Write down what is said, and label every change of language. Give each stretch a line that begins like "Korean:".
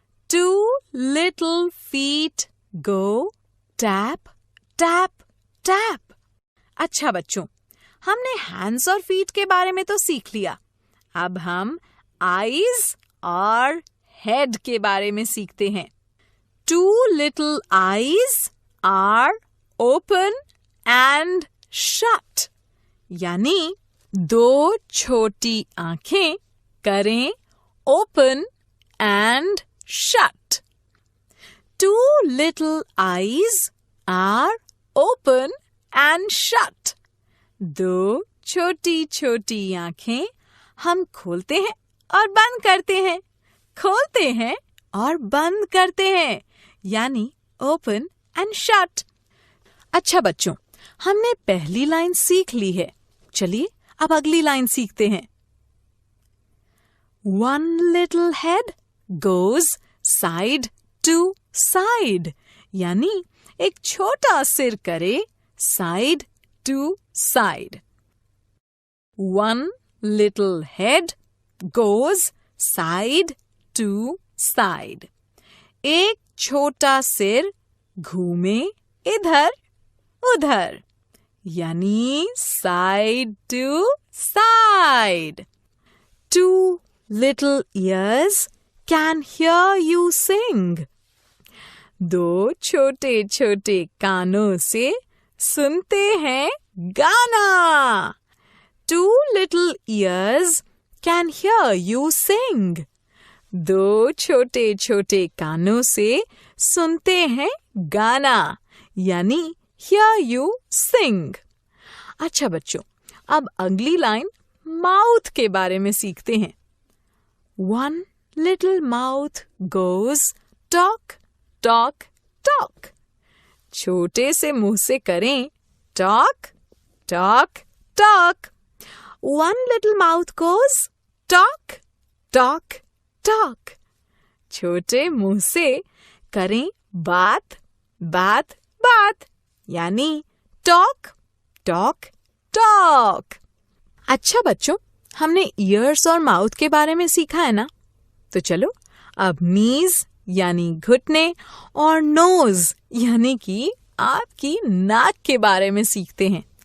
English: 2 little feet go tap tap tap।
Hindi: अच्छा बच्चों, हमने हैंड्स और फीट के बारे में तो सीख लिया। अब हम आईज और हेड के बारे में सीखते हैं।
English: 2 little eyes are open and shut।
Hindi: यानी 2 छोटी आंखें करें
English: open and shut। 2 little eyes are open and shut।
Hindi: 2 छोटी छोटी आंखें हम खोलते हैं और बंद करते हैं, खोलते हैं और बंद करते हैं, यानी
English: Open and shut.
Hindi: अच्छा बच्चों, हमने पहली लाइन सीख ली है। चलिए अब अगली लाइन सीखते हैं।
English: 1 little head goes side to side।
Hindi: यानी एक छोटा सिर करे
English: side to side। 1 little head goes side to side।
Hindi: एक छोटा सिर घूमे इधर उधर, यानी
English: side to side। 2 little ears can hear you sing।
Hindi: 2 छोटे छोटे कानों से सुनते हैं गाना.
English: Two little ears can hear you sing.
Hindi: दो छोटे छोटे कानों से सुनते हैं गाना, यानी
English: hear you sing.
Hindi: अच्छा बच्चों, अब अगली लाइन माउथ के बारे में सीखते हैं.
English: One little mouth goes talk, talk, talk.
Hindi: छोटे से मुंह से करें
English: talk, talk, talk. One little mouth goes talk, talk, talk.
Hindi: छोटे मुंह से करें बात, बात, बात, यानी
English: talk, talk, talk.
Hindi: अच्छा बच्चों, हमने ईयर्स और माउथ के बारे में सीखा है ना? तो चलो अब नीज यानी घुटने और नोज यानी कि आपकी नाक के बारे में सीखते हैं.